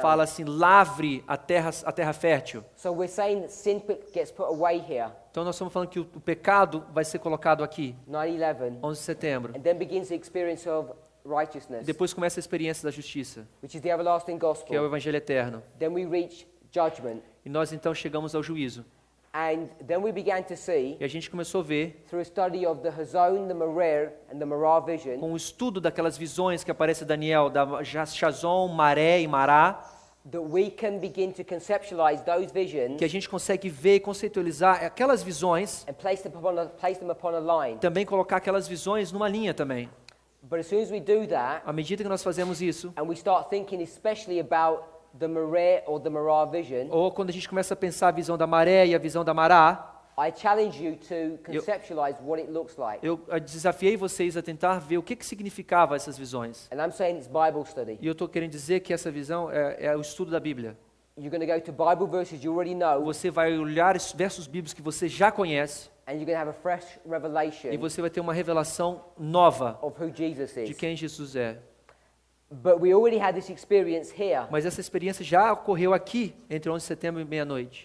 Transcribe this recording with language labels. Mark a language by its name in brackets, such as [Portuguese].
[Portuguese] fala assim, lavre a terra fértil. [English] So we're saying that sin gets put away here, [Portuguese] Então nós estamos falando que o pecado vai ser colocado aqui, [English] 9/11, [Portuguese] 11 de setembro. [English] and then begins the experience of righteousness, [Portuguese] Depois começa a experiência da justiça, [English] which is the everlasting [Portuguese] que é o [English] gospel. [Portuguese] evangelho eterno. [English] Then we reach judgment, [Portuguese] E nós então chegamos ao juízo. [English] and then we began to see, [Portuguese] E a gente começou a ver, [English] through a study of the Hazon, the Merer, and the Marah vision, [Portuguese] com o estudo daquelas visões que aparece em Daniel, da Shazon, Maré e Mará, [English] that we can begin to conceptualize those visions [Portuguese] que a gente consegue ver e conceitualizar aquelas visões, [English] and place them upon a line. [Portuguese] também colocar aquelas visões numa linha também. [English] But as soon as we do that, [Portuguese] À medida que nós fazemos isso, [English] and we start thinking especially about the Merer or the Marah vision, [Portuguese] ou quando a gente começa a pensar a visão da maré e a visão da Mará, [English] I challenge you to conceptualize what it looks like. [Portuguese] eu desafiei vocês a tentar ver o que significava essas visões. [English] And I'm saying it's Bible study. [Portuguese] E eu estou querendo dizer que essa visão é o estudo da Bíblia. [English] You're going to go to Bible verses you already know, [Portuguese] Você vai olhar os versos bíblicos que você já conhece [English] and you're going to have a fresh revelation [Portuguese] e você vai ter uma revelação nova [English] of who Jesus [Portuguese] de [English] is. [Portuguese] quem Jesus é. [English] But we already had this experience here, [Portuguese] Mas essa experiência já ocorreu aqui, entre 11 de setembro e meia-noite.